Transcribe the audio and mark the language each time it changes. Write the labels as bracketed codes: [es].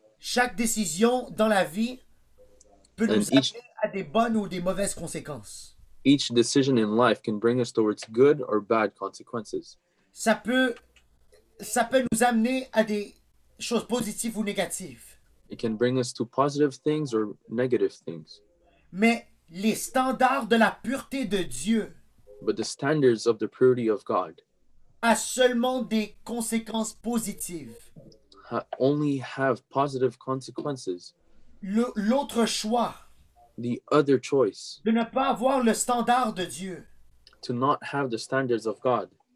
[fr] Chaque décision dans la vie peut nous [en] And each- [fr] amener à des bonnes ou des mauvaises conséquences. [en] Each decision in life can bring us towards good or bad consequences. [fr] Ça peut nous amener à des choses positives ou négatives. [en] It can bring us to positive things or negative things. [fr] Mais les standards de la pureté de Dieu [en] But the standards of the purity of God [fr] a seulement des conséquences positives. [en] only have positive consequences. [fr] L'autre choix [en] The other choice, [fr] de ne pas avoir le standard de Dieu, [en] to not have the standards of God,